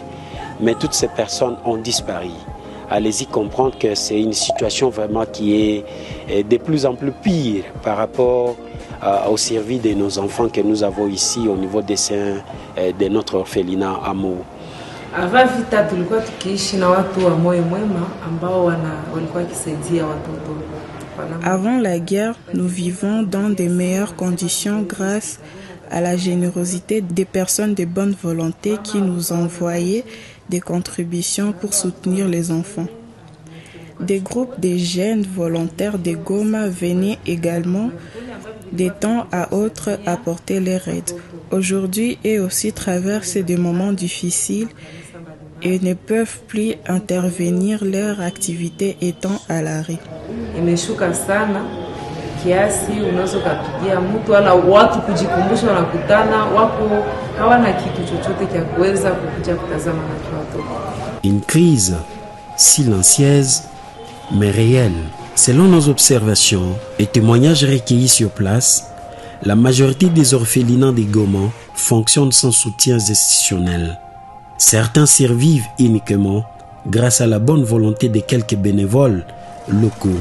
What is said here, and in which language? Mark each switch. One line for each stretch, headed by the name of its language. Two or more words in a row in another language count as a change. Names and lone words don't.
French: Mais toutes ces personnes ont disparu. Allez-y comprendre que c'est une situation vraiment qui est de plus en plus pire par rapport au service de nos enfants que nous avons ici au niveau des saints de notre orphelinat Amour.
Swahili: Avant vita tulikuwa tukiishi na watu wa moyo mwema ambao walikuwa kisaidia watoto.
French: Avant la guerre, nous vivons dans de meilleures conditions grâce à la générosité des personnes de bonne volonté qui nous envoyaient des contributions pour soutenir les enfants. Des groupes de jeunes volontaires de Goma venaient également de temps à autre apporter leur aide. Aujourd'hui, eux aussi traversent des moments difficiles et ne peuvent plus intervenir, leur activité étant à l'arrêt.
Swahili: Imeshuka sana kiasi unaweza kupigia mtu wala watu kujikumbusha wanakutana wako hawana kitu chochote cha kuweza kukuja kutazama na watoto.
French: Une crise silencieuse mais réelle. Selon nos observations et témoignages recueillis sur place, la majorité des orphelinats de Goma fonctionnent sans soutien institutionnel. Certains survivent uniquement grâce à la bonne volonté de quelques bénévoles locaux.